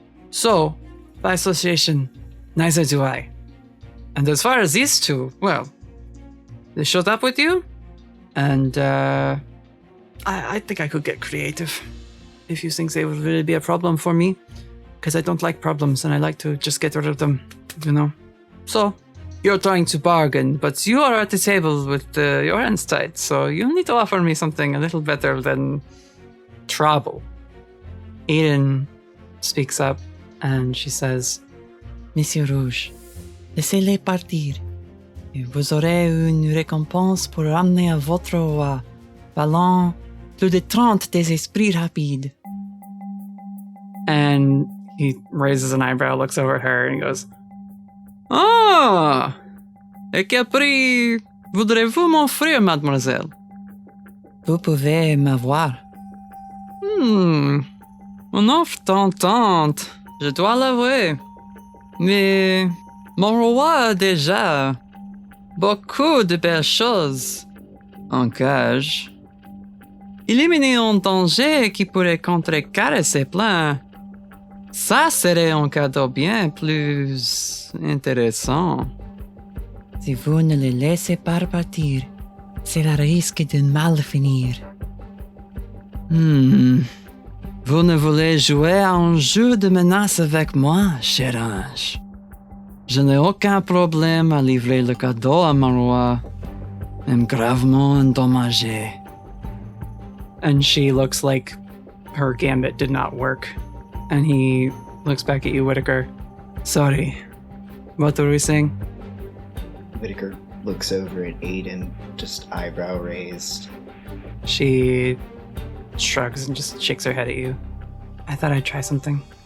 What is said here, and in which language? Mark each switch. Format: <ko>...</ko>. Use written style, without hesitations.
<en>So, by association, neither do I. And as far as these two, well, they showed up with you, and I think I could get creative if you think they would really be a problem for me, because I don't like problems and I like to just get rid of them, So, you're trying to bargain, but you are at the table with your hands tied, so you need to offer me something a little better than trouble. Aiden speaks up and she says,</en> <fr>Monsieur Rouge, laissez-les partir. Vous aurez une récompense pour ramener à votre roi Ballon plus de 30 des esprits rapides.</fr> <en>And he raises an eyebrow, looks over at her, and goes, Ah!</en> <fr>Et quel prix voudrez-vous m'offrir, mademoiselle? Vous pouvez m'avoir. Une offre tentante, je dois l'avouer. Mais mon roi a déjà beaucoup de belles choses en cage. Éliminer un danger qui pourrait contrecarrer ses plans, ça serait un cadeau bien plus intéressant. Si vous ne le laissez pas partir, c'est le risque de mal finir. Vous ne voulez jouer à un jeu de menace avec moi, cher ange? Je n'ai aucun problème à livrer le cadeau à mon roi, même gravement endommagé.</fr> <en>And she looks like her gambit did not work. And he looks back at you, Whittaker. Sorry. What were we saying? Whittaker looks over at Aiden, just eyebrow raised. She shrugs and just shakes her head at you. I thought I'd try something.</en>